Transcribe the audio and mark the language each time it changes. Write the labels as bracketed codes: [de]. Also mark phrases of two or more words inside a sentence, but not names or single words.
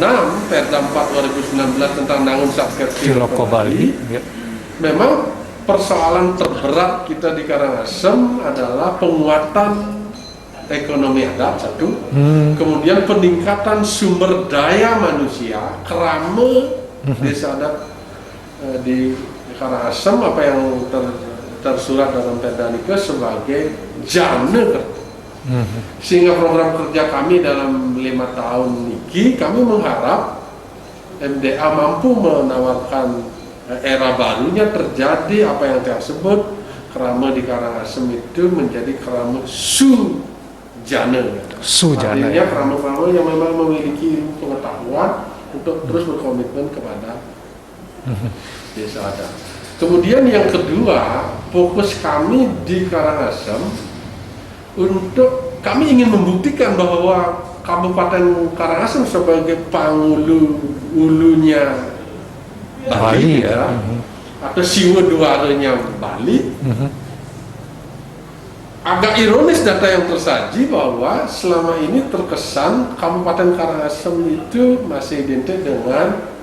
[id] Perda 4 2019 tentang Nangun Saketiloko Bali, memang persoalan terberat kita di Karangasem adalah penguatan ekonomi adat satu, kemudian peningkatan sumber daya manusia kerama desa adat di Karangasem, apa yang tersurat dalam Perda Nika sebagai jana. Sehingga program kerja kami dalam 5 tahun ini, kami mengharap MDA mampu menawarkan era barunya terjadi apa yang saya sebut kerama di Karangasem itu menjadi kerama sujana. Artinya kerama-kerama yang memang memiliki pengetahuan untuk terus berkomitmen kepada desa adat. Kemudian yang kedua, fokus kami di Karangasem untuk kami ingin membuktikan bahwa Kabupaten Karangasem sebagai ulunya Bali ya, atau siwa duaranya Bali agak ironis data yang tersaji bahwa selama ini terkesan Kabupaten Karangasem itu masih identik dengan